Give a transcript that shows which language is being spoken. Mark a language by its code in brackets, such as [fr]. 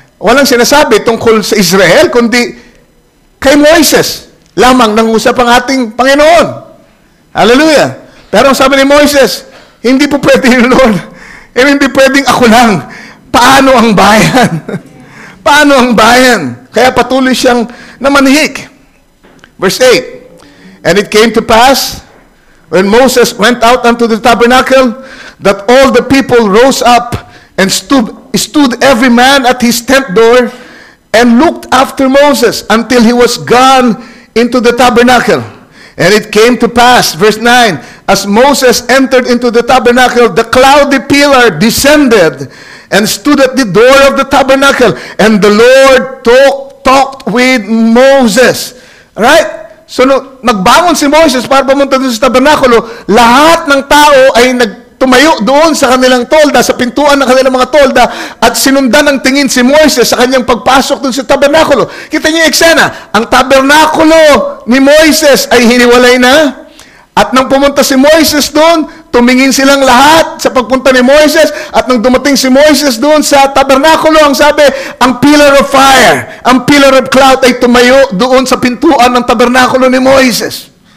[tl] Walang sinasabi tungkol sa Israel, kundi kay Moises lamang nangusap ang ating Panginoon. Hallelujah. Pero ang sabi ni Moises, hindi po pwede yun, Lord. Hindi pwedeng ako lang. Paano ang bayan? Paano ang bayan? Kaya patuloy siyang namanhik. [en] Verse 8, and it came to pass, when Moses went out unto the tabernacle, that all the people rose up and stood every man at his tent door and looked after Moses until he was gone into the tabernacle. And it came to pass, verse 9, as Moses entered into the tabernacle, the cloudy pillar descended and stood at the door of the tabernacle, and the Lord talked with Moses. Right? [tl] So, nagbangon si Moses para pumunta doon sa tabernakulo, lahat ng tao ay tumayo doon sa kanilang tolda, sa pintuan ng kanilang mga tolda, at sinundan ng tingin si Moses sa kanyang pagpasok doon sa tabernakulo. Kita niyo yung eksena, ang tabernakulo ni Moses ay hiniwalay na, at nang pumunta si Moses doon, tumingin silang lahat sa pagpunta ni Moses, at nang dumating si Moses doon sa tabernakulo, ang sabi, ang pillar of fire, ang pillar of cloud ay tumayo doon sa pintuan ng tabernakulo ni Moses.